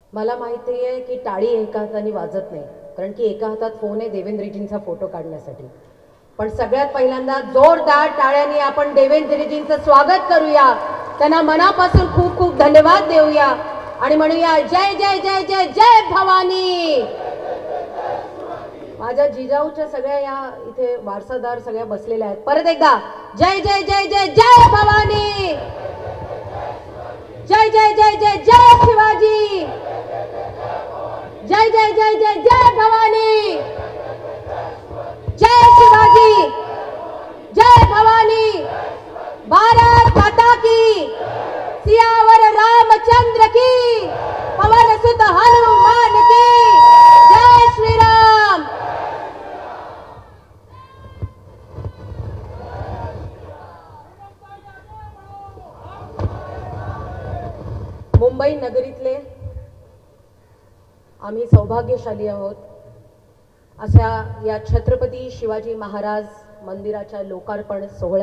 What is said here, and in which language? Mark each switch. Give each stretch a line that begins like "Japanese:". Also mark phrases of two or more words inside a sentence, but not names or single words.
Marathi: मला माहिती आहे की टाळी एका हाताने वाजत नाही, कारण की एका हातात फोन आहे देवेंद्रजींचा फोटो काढण्यासाठी. पण सगळ्यात पहिल्यांदा जोरदार टाळ्यांनी आपण देवेंद्रजींचं स्वागत करूया, त्यांना मनापासून खूप खूप धन्यवाद देऊया आणि म्हणूया जय जय जय जय जय भवानी. माझ्या जिजाऊच्या सगळ्या या इथे वारसादार सगळ्या बसलेल्या आहेत. परत एकदा जय जय जय जय जय भवानी, जय जय जय जय जय शिवाजी, जय जय जय जय जय भवानी, जय शिवाजी, जय भवानी.
Hindi: भारत माता की, सियावर रामचंद्र की, पवन सुत हनुमान की, जय श्री राम.
Marathi: मुंबई नगरीतले आम्ही सौभाग्यशाली आहोत, अशा या छत्रपती शिवाजी महाराज मंदिराच्या लोकार्पण सोहळ्यात